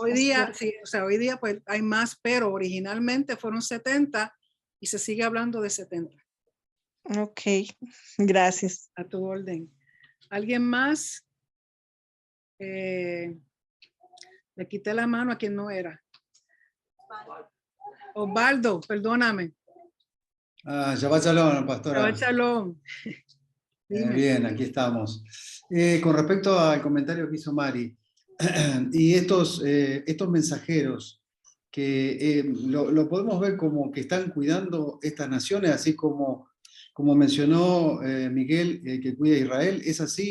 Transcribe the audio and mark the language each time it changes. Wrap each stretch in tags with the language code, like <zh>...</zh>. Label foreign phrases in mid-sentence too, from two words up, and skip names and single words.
<es>Hoy día, sí, o sea, hoy día pues hay más, pero originalmente fueron 70 y se sigue hablando de 70. Ok, gracias. A tu orden. ¿Alguien más? Le quité la mano a quien no era. Osvaldo, perdóname.</es> <he>שבת שלום,</he> <es>pastora.</es> <he>שבת שלום.</he> <es>Bien, aquí estamos. Con respecto al comentario que hizo Mari, y estos mensajeros que lo podemos ver como que están cuidando estas naciones, así como mencionó Miguel, que cuida a Israel, ¿es así?</es>